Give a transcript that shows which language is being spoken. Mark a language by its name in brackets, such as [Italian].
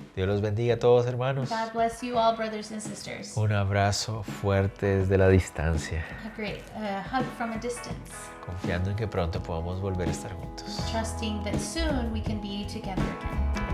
[Spanish] Dios los bendiga a todos, hermanos. [English] God bless you all, brothers and sisters. [Spanish] Un abrazo fuerte desde la distancia, [English] A great hug from a distance. [Spanish] confiando en que pronto podamos volver a estar juntos. [English] Trusting that soon we can be together again.